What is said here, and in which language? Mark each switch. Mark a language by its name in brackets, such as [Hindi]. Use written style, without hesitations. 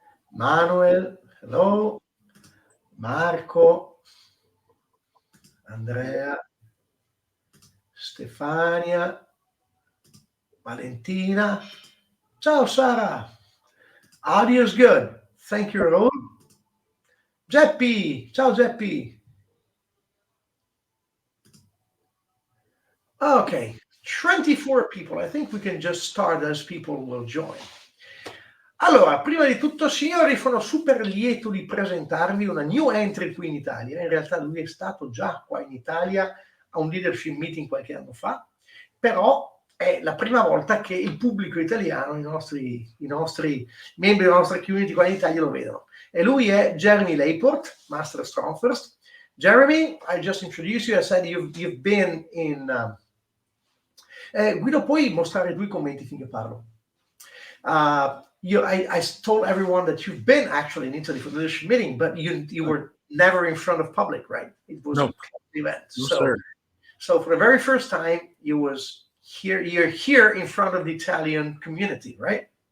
[English] Manuel, hello. Marco, Andrea, Stefania, Valentina. Ciao Sara. Audio is good. Thank you, Raul. [Italian] Geppi, ciao Geppi. [English] Okay, 24 people. I think we can just start as people will join. [Italian] Allora, prima di tutto, signori, sono super lieto di presentarvi una new entry qui in Italia. In realtà lui è stato già qua in Italia a un leadership meeting qualche anno fa, però è la prima volta che il pubblico italiano, i nostri membri della nostra community qua in Italia lo vedono. E lui è Jeremy Layport, Master of Strongfirst. [English] Jeremy, I just introduced you. I said you've been in... [Italian] Guido, puoi mostrare 2 commenti finché parlo? [English] I told everyone that you've been actually in Italy for the leadership meeting, but you were never in front of public, right? It was a event. So for the very first time, you're here in front of the Italian community, right?